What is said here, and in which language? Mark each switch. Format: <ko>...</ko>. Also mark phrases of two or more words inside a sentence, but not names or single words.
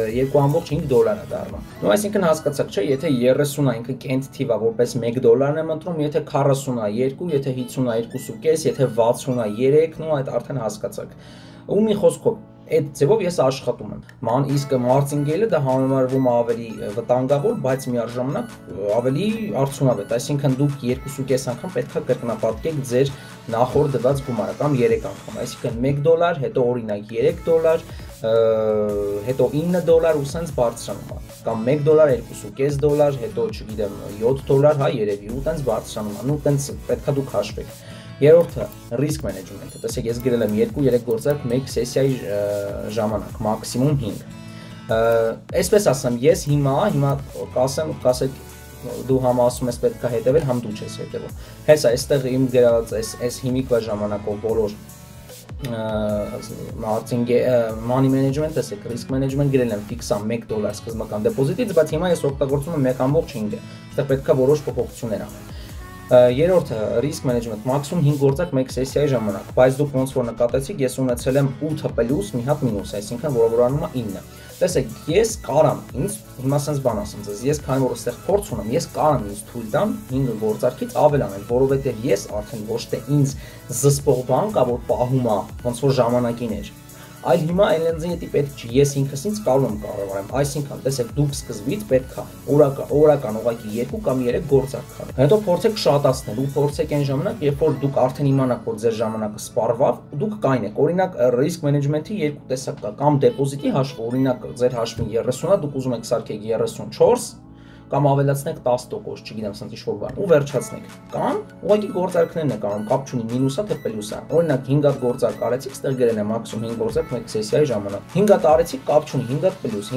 <hy>$2.5 է դառնում։ Ու այսինքն հասկացաք, չէ, եթե 30 է ինքը կենտ թիվ է, որպես $1 եմ ընտրում, եթե 40 է 2, եթե 50 է 2.5, եթե 60 է 3, նո այդ արդեն հասկացաք։ Ու մի խոսքով այդ ձևով ես աշխատում եմ։ Իսկ մարքեթինգը դա համարվում է ավելի վտանգավոր, բայց միաժամանակ ավելի արդյունավետ։ Այսինքն դուք 2.5 անգամ պետք է կրկնապատկեք ձեր նախորդ դված գումարը կամ 3 անգամ։ Այսինքն $1, հետո օրինակ $3, հետո $9 ու սենց բարձրանում է։ Կամ $1, $2.5, հետո չգիտեմ $7, հա երևի ու տենց բարձրանում է։ Ու տենց պետք է դուք հաշվեք։ Երրորդը</hy> <en>risk management-</en> <hy>ը, տեսեք, ես գրել եմ 2-3 գործարք մեկ սեսիայի ժամանակ, մաքսիմում 5։ Այսպես ասեմ, ես հիմա կասեք դու համ ասում ես պետք է հետևել, համ դու չես հետևում։ Հեսա, այստեղ իմ գրած այս հիմիկվա ժամանակով բոլոր</hy> <en>money management,</en> <hy>տեսեք,</hy> <en>risk management</en> <hy>գրել եմ ֆիքս $1 սկզբնական դեպոզիտից, բայց հիմա ես օգտագործում եմ 1.5-ը։ Այստեղ պետք է որոշ փոփոխություններ անել։ Երրորդը</hy> <en>risk management,</en> <hy>մաքսիմում 5 գործարք մեկ սեսիայի ժամանակ, բայց դուք ոնց որ նկատեցիք, ես ունեցել եմ 8 պլյուս, մի հատ մինուս, այսինքն որովորանում է 9։ Տեսեք, ես կարամ, ինձ հիմա sense բան ասեմ ձեզ, ես քանի որ այստեղ փորձ ունեմ, ես կարամ ինձ թույլ տամ 5 գործարքից ավել անել, որովհետև ես արդեն ոչ թե ինձ զսպող բան կա, որ պահում է, ոնց որ ժամանակին էր, այլ հիմա այն լենզի հետի պետք չի, ես ինքս ինձ կարող եմ կառավարեմ, այսինքն տեսեք դուք սկզբից պետք է օրական ուղղակի 2 կամ 3 գործարք քարեք։ Հետո փորձեք շատացնել ու փորձեք այն ժամանակ, երբ որ դուք արդեն իմանաք, որ ձեր ժամանակը սպառվավ, դուք կայնեք։ Օրինակ</hy> <en>risk management-</en> <hy>ի երկու տեսակ կա, կամ դեպոզիտի հաշվը, օրինակ ձեր հաշվին 30-ա, դուք ուզում եք սարքեք 34 կամ ավելացնեք 10%, չգիտեմ, ասենք ինչ-որ բան, ու վերջացնեք։ Կամ ուղղակի գործարքներն եք անում, կապ չունի մինուսա թե պլյուսա։ Օրինակ 5 հատ գործարք արեցիք, ստեղ գրել է մաքսիմում 5 գործարք մեկ սեսիայի ժամանակ։ 5 հատ արեցիք, կապ չունի, 5 հատ պլյուս,</hy>